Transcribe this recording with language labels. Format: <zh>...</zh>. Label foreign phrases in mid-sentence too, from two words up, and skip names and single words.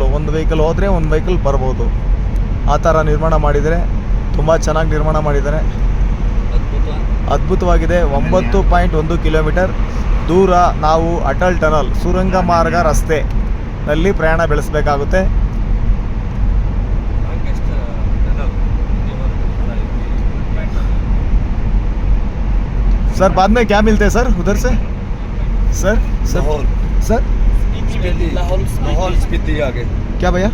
<kn>ಒಂದು ವೆಹಿಕಲ್ ಹೋದರೆ ಒಂದು ವೆಹಿಕಲ್ ಬರ್ಬೋದು. ಆ ಥರ ನಿರ್ಮಾಣ ಮಾಡಿದರೆ, ತುಂಬ ಚೆನ್ನಾಗಿ ನಿರ್ಮಾಣ ಮಾಡಿದ್ದಾರೆ. ಅದ್ಭುತವಾಗಿದೆ. 9.1 ಕಿಲೋಮೀಟರ್ ದೂರ ನಾವು ಅಟಲ್ ಟನಲ್ ಸುರಂಗ ಮಾರ್ಗ ರಸ್ತೆನಲ್ಲಿ ಪ್ರಯಾಣ ಬೆಳೆಸಬೇಕಾಗುತ್ತೆ.</kn> <hi>सर बाद में क्या मिलते हैं सर उधर से? सर सर लाहौल स्पीति आगे क्या भैया?</hi>